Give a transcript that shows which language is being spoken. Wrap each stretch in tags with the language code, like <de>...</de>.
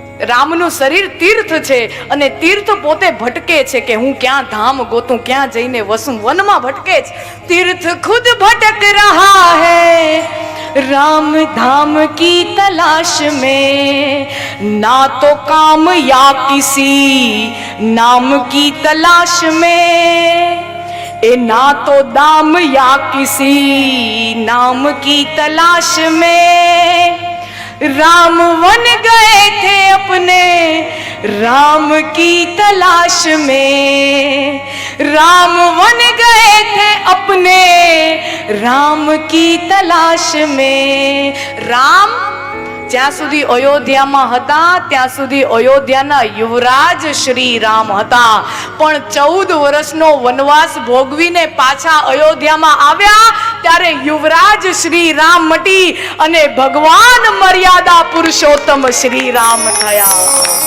<gu>રામનું શરીર તીર્થ છે અને તીર્થ પોતે ભટકે છે કે હું ક્યાં ધામ ગોતું, ક્યાં જઈને વસું, વનમાં ભટકે છે.</gu> <hi>તીર્થ ખુદ ભટક રહા હૈ राम धाम की तलाश में, ना तो काम या किसी नाम की तलाश में, ए ना तो दाम या किसी नाम की तलाश में, राम वन गए थे अपने राम की तलाश में, राम वन गए थे अपने राम की तलाश में.</hi> <gu>રામ જ્યાં સુધી અયોધ્યામાં હતા ત્યાં સુધી અયોધ્યાના યુવરાજ શ્રી રામ હતા, પણ 14 વર્ષનો વનવાસ ભોગવીને પાછા અયોધ્યામાં આવ્યા ત્યારે યુવરાજ શ્રી રામ મટી અને ભગવાન મર્યાદા પુરુષોત્તમ શ્રી રામ થયા.</gu>